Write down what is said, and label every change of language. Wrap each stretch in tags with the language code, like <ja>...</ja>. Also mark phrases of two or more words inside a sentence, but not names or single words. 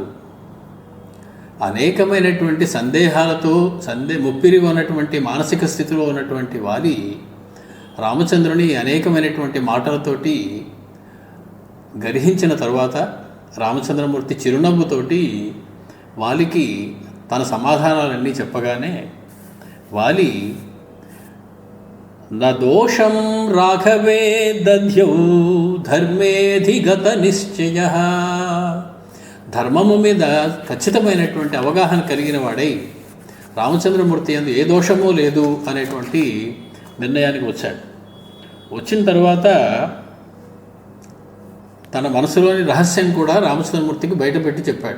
<te>అనేకమైనటువంటి సందేహాలతో ముప్పిరిగా ఉన్నటువంటి మానసిక స్థితిలో ఉన్నటువంటి వారి రామచంద్రుని అనేకమైనటువంటి మాటలతోటి గర్హించిన తరువాత రామచంద్రమూర్తి చిరునవ్వుతోటి వాలికి తన సమాధానాలన్నీ చెప్పగానే వాలి</te> <sa>न दोषं राघवे दध्यौ धर्मेऽधिगत निश्चयः</sa> <te>ధర్మము మీద ఖచ్చితమైనటువంటి అవగాహన కలిగిన వాడై రామచంద్రమూర్తి యందు ఏ దోషమూ లేదు అనేటువంటి నిర్ణయానికి వచ్చాడు. వచ్చిన తర్వాత తన మనసులోని రహస్యం కూడా రామచంద్రమూర్తికి బయటపెట్టి చెప్పాడు.</te>